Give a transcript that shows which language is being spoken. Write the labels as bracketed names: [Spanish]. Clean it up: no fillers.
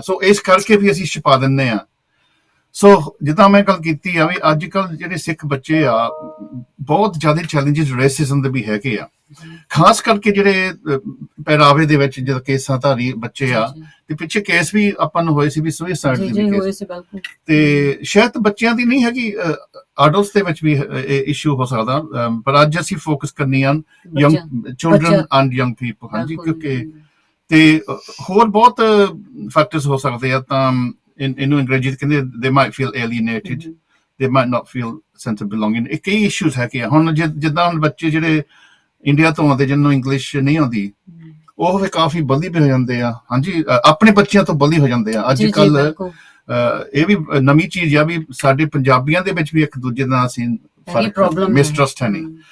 [Punjabi] ਸੋ ਇਸ ਕਰਕੇ ਵੀ ਅਸੀਂ ਛੁਪਾ ਦਿੰਦੇ ਆ। ਸੋ ਜਿੱਦਾਂ ਮੈਂ ਗੱਲ ਕੀਤੀ ਆ ਵੀ ਅੱਜ ਕੱਲ੍ਹ ਜਿਹੜੇ ਸਿੱਖ ਬੱਚੇ ਆ, ਬਹੁਤ ਜ਼ਿਆਦਾ ਚੈਲੰਜਿਸ ਰੇਸਿਜ਼ਮ ਦੇ ਵੀ ਹੈਗੇ ਆ, ਖਾਸ ਕਰਕੇ ਜਿਹੜੇ ਪਹਿਰਾਵੇ ਦੇ ਵਿੱਚ ਜਦੋਂ ਕੇਸਾਂ ਧਾਰੀ ਬੱਚੇ ਆ, ਤੇ ਪਿੱਛੇ ਕੇਸ ਵੀ ਆਪਾਂ ਨੂੰ ਹੋਏ ਸੀ ਵੀ ਸੁਸਾਈਡ ਦੇ, ਤੇ ਸ਼ਾਇਦ ਬੱਚਿਆਂ ਦੀ ਨਹੀਂ ਹੈਗੀ, ਅਡਲਟਸ ਦੇ ਵਿੱਚ ਵੀ ਇਹ ਇਸ਼ੂ ਹੋ ਸਕਦਾ, ਪਰ ਅੱਜ ਅਸੀਂ ਫੋਕਸ ਕਰਨੀ ਆ [English] Young children and young people. [Punjabi] ਹਾਂਜੀ, ਕਿਉਂਕਿ ਤੇ ਹੋਰ ਬਹੁਤ ਫੈਕਟਰਸ ਹੋ ਸਕਦੇ ਆ। ਤਾਂ ਇਹਨੂੰ ਅੰਗਰੇਜ਼ੀ ਕਹਿੰਦੇ [English] they might feel alienated, they might not feel sense of belonging। [Punjabi] ਇਹ ਕਈ ਇਸ਼ੂਜ਼ ਹੈਗੇ ਆ। ਹੁਣ ਜਿੱਦਾਂ ਹੁਣ ਬੱਚੇ ਜਿਹੜੇ ਇੰਡੀਆ ਤੋਂ ਆਉਂਦੇ, ਜਿਹਨੂੰ ਇੰਗਲਿਸ਼ ਨਹੀਂ ਆਉਂਦੀ, ਉਹ ਫਿਰ ਕਾਫੀ ਬਲੀ ਹੋ ਜਾਂਦੇ ਆ। ਹਾਂਜੀ, ਆਪਣੇ ਬੱਚਿਆਂ ਤੋਂ ਬਲੀ ਹੋ ਜਾਂਦੇ ਆ। ਅੱਜ ਕੱਲ ਇਹ ਵੀ ਨਵੀਂ ਚੀਜ਼ ਆ ਵੀ ਸਾਡੇ ਪੰਜਾਬੀਆਂ ਦੇ ਵਿੱਚ ਵੀ ਇੱਕ ਦੂਜੇ ਨਾਲ ਅਸੀਂ ਮਿਸਟਰਸਟ ਹੈ ਨਹੀਂ।